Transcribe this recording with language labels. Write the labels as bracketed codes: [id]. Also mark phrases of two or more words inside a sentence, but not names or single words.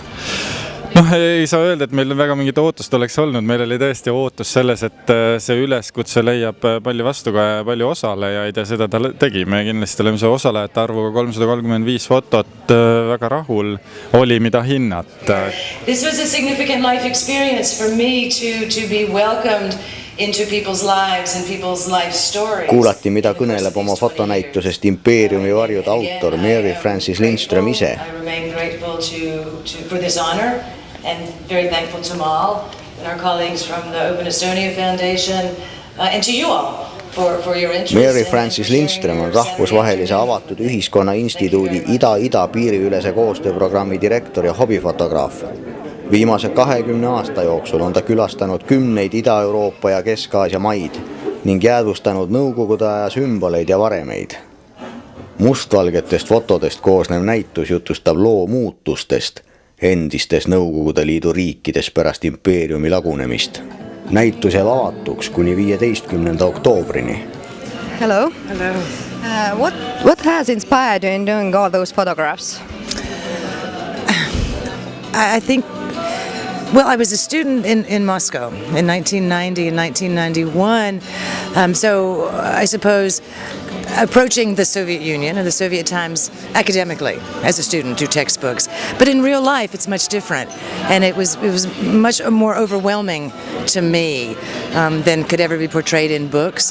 [et] Ei saa öelda, et meil väga mingit ootust oleks olnud. Meil oli tõesti ootus selles, et see üleskutse leiab palju vastukaja ja palju osalejaid ja seda ta tegi. Me kindlasti oleme see osalejate arvuga 335 fotot väga rahul oli, mida hinnata. [en] This was a significant life experience for me to be welcomed into people's lives and people's life stories. [et] Kuulati, mida kõneleb oma fotonäitusest Impeeriumi varjud autor Frances Lindstromi ise. [en] I remain grateful for this honor and very thankful to all and our colleagues from the Open Estonia Foundation and to you all for your interest. [et] Frances Lindstrom on rahvusvahelise avatud ühiskonna instituudi Ida-Ida piiriülese koostööprogrammi direktor ja hobifotograaf. Viimase 20 aasta jooksul on ta külastanud kümneid Ida-Euroopa ja Kesk-Aasia maid ning jäädvustanud nõukogude aja sümboleid ja varemeid. Mustvalgetest fotodest koosnev näitus jutustab loo muutustest endistes Nõukogude Liidu riikides pärast impeeriumi lagunemist. Näitus jääb avatuks kuni 15. oktoobrini. [en] Hello. Hello. What has inspired you in doing all those photographs? I think, well, I was a student in Moscow in 1990 and 1991, so I suppose approaching the Soviet Union and the Soviet times academically as a student through textbooks, but in real life it's much different, and it was much more overwhelming to me than could ever be portrayed in books.